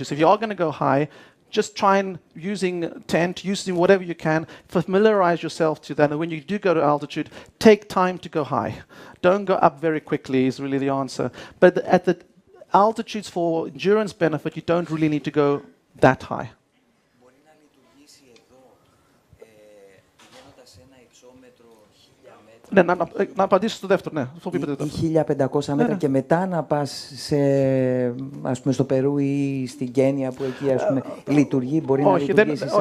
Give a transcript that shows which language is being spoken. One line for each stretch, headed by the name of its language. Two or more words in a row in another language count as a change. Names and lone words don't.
English: So if you are going to go high, just try and using tent, using whatever you can, familiarize yourself to that. And when you do go to altitude, take time to go high. Don't go up very quickly is really the answer. But at the altitudes for endurance benefit, you don't really need to go that high.
Greek: Μπορεί να λειτουργήσει εδώ, πηγαίνοντας σε ένα υψόμετρο 1.000 μέτρα. Ναι, να απαντήσω στο δεύτερο, ναι. Ή 1.500 μέτρα και μετά να πας ας πούμε, στο Περού ή στην Κένια που εκεί ας πούμε, λειτουργεί, μπορεί να λειτουργήσει σαν...